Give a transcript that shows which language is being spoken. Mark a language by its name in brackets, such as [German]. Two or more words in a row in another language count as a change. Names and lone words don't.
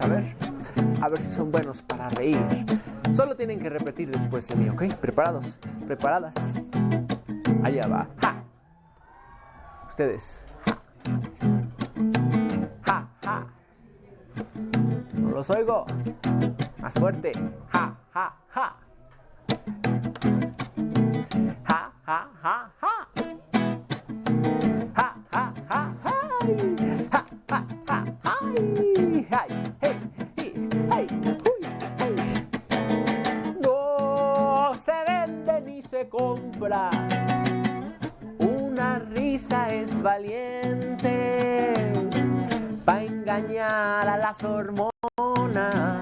[Spanish] A ver si son buenos para reír. Solo tienen que repetir después de mí, ¿ok? ¿Preparados? ¿Preparadas? Allá va. ¡Ja! Ustedes. ¡Ja! ¡Ja! No los oigo. Más fuerte. ¡Ja! ¡Ja! ¡Ja! ¡Ja! ¡Ja! ¡Ja! ¡Ja! ¡Ja! ¡Ja! ¡Ja! ¡Ay! ¡Ja! ¡Ja! ¡Ja! ¡Ay! ¡Ay! ¡Hey! ¡Hey! ¡Hey! No se vende ni se compra. Una risa es valiente pa' engañar a las hormonas.